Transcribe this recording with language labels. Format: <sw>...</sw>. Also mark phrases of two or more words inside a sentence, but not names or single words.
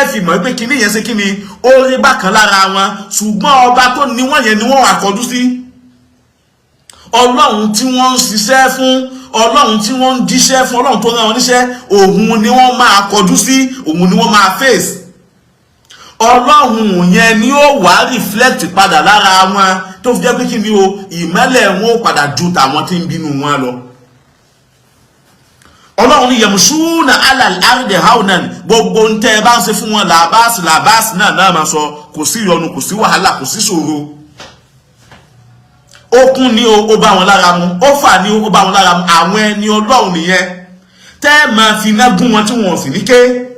<yo>fi mọ̀ pé kíní yẹn ṣe kíní ó rí bákan lára wọn ṣùgbọ́n ọba tó ní wọ́n yẹn ni wọ́n wà kọjú sí Ọlọ́run tí wọ́n ń ṣiṣẹ́ fún Ọlọ́run tí wọ́n ń jíṣẹ́ fún Ọlọ́run tó rán wọn níṣẹ́ òun ni wọ́n máa kọjú sí òun ni wọ́n máa face Ọlọ́run yẹn ni ó wá reflect padà lára wọn tó fi jẹ́ pé kí ni o ìmọ́lẹ̀ wọn ó padà ju tàwọn tí ń bínú wọn lọ Ọlọ́run ni</yo> <ar>يمشون على الأرض هونا</ar> <yo>gbogbo ń tẹ́ bá ń ṣe fún wọn làbáàsì náà máa sọ kò sí ìyọnu kò sí wàhálà kò sí ṣòro ó kún ní ó bá wọn lára mu ó fà ní ó bá wọn lára mu àwọn ẹni Ọlọ́run nìyẹn tẹ́ máa fi iná gún wọn tí wọn sì ní ké</yo>